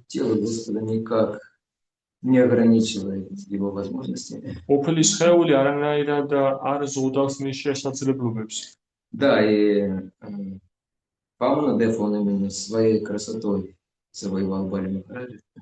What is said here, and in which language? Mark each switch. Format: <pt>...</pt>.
<ru>Тело Господа никак не ограничивает его возможности.</ru> <ka>ყოფილი სხეული არანაირად არ ზღუდავს მის შესაძლებლობებს.</ka> <ru>Да, и Вамана Дев, он именно своей красотой завоевал Бали Махараджа.</ru>